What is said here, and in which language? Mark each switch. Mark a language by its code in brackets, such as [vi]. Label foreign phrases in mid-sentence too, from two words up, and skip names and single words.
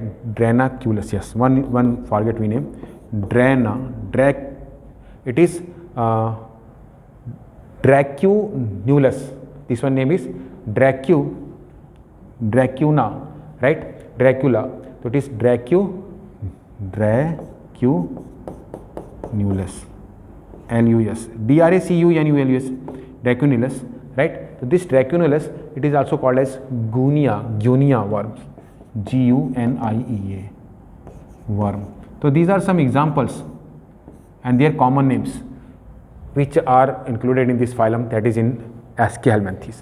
[en] Dranaculus, yes. One forget we name. It is Dracunulus. This one name is Dracuna, right? Dracula. So it is Dracunulus. LUS. DRACUNULUS. Dracunulus, right? So this Dracunulus, it is also called as Gunia worms. GUNIEA worm. So these are some examples and their common names. which are included in this phylum, that is in ascahelminthes.